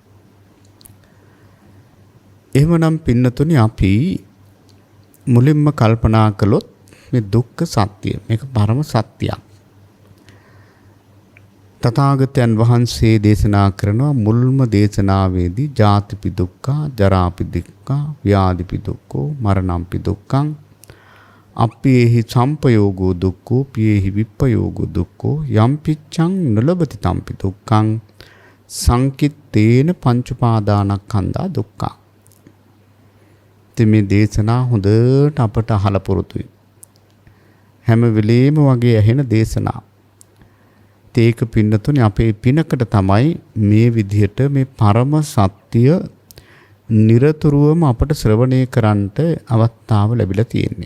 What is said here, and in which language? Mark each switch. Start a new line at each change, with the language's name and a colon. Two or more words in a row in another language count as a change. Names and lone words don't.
Sinhala: එහෙමනම් පින්නතුනි අපි මුලින්ම කල්පනා කළොත් මේ දුක්ඛ සත්‍ය මේක පරම සත්‍යයක්. තථාගතයන් වහන්සේ දේශනා කරනවා මුල්ම දේශනාවේදී
Pali: ජාතිපි දුක්ඛ, ජරාපි දුක්ඛ, ව්‍යාධිපි දුක්ඛ, මරණම්පි දුක්ඛං, අප්පේහි සම්පයෝගෝ දුක්ඛෝ පියේහි විප්පයෝගෝ දුක්ඛෝ යම් පිච්ඡං නලබති තම්පි දුක්ඛං සංකිට්ඨේන පංච උපාදානස්කන්ධා දුක්ඛං.
Sinhala: මේ දේශනා හොඳට අපට අහලා පුරුදුයි. හැම වෙලේම වගේ ඇහෙන දේශනා. ඒක පින්නතුනේ අපේ පිනකට තමයි මේ විදිහට මේ පරම සත්‍ය නිරතුරුවම අපට ශ්‍රවණය කරන්නට අවස්ථාව ලැබිලා තියෙන්නේ.